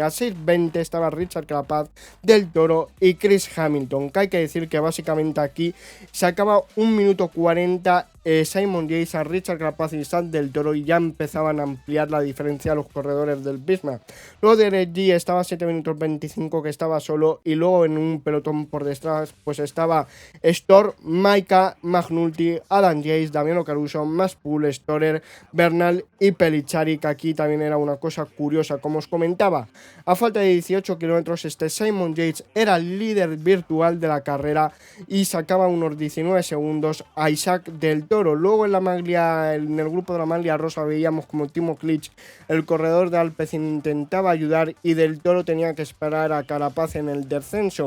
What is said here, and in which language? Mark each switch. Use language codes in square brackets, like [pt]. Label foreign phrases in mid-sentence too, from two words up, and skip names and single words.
[es] A 6.20 estaba Richard Carapaz, Del Toro y Chris Hamilton, que hay que decir que básicamente aquí se acaba 1 minuto 40 Simon Yates a Richard Carapaz y Isaac Del Toro, y ya empezaban a ampliar la diferencia a los corredores del Bismarck. Luego Derek Yee estaba a 7 minutos 25, que estaba solo, y luego en un pelotón por detrás pues estaba Storr, Maika, Magnulti, Adam Yates, Damiano Caruso, Maspool, Storer, Bernal y Pellichari, que aquí también era una cosa curiosa. Como os comentaba, a falta de 18 kilómetros Simon Yates era el líder virtual de la carrera y sacaba unos 19 segundos a Isaac Del Toro. Luego en el grupo de la maglia rosa veíamos como Timo Klitsch, el corredor de Alpecin, intentaba ayudar y Del Toro tenía que esperar a Carapaz en el descenso.